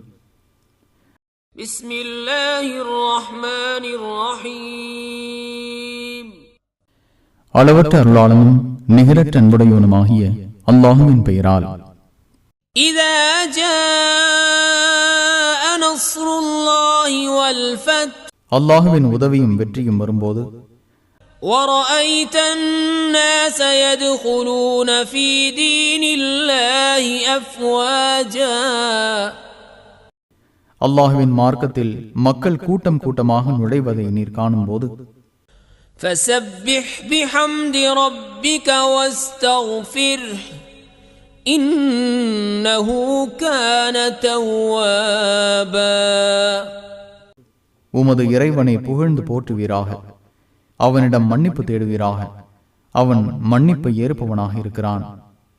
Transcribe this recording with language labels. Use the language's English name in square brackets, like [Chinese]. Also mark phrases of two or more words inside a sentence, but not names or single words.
[Arabic] بسم الله الرحمن الرحيم. [Tamil] அளவற்ற அருளாளனும் நிகரற்ற அன்புடையவனுமாகிய அல்லாஹ்வின் பெயரால். [Arabic] إذا جاء نصر الله والفتح, [Tamil] அல்லாஹ்வின் உதவியும் வெற்றியும் வரும்போது [Arabic] وَرَأَيْتَ النَّاسَ يَدْخُلُونَ فِي دِينِ اللَّهِ أَفْوَاجًا, [Tamil] அல்லாஹ்வின் மார்க்கத்தில் மக்கள் கூட்டம் கூட்டமாக நுழைவதை நீர் காணும்போது [Arabic] فَسَبِّحْ بِحَمْدِ رَبِّكَ وَاسْتَغْفِرْهُ إِنَّهُ كَانَ تَوَّابًا. [Tamil] உமது இறைவனை புகழ்ந்து போற்றுவீராக, அவனிடம் மன்னிப்பு தேடுவீராக, அவன் மன்னிப்பை ஏற்பவனாக இருக்கிறான்.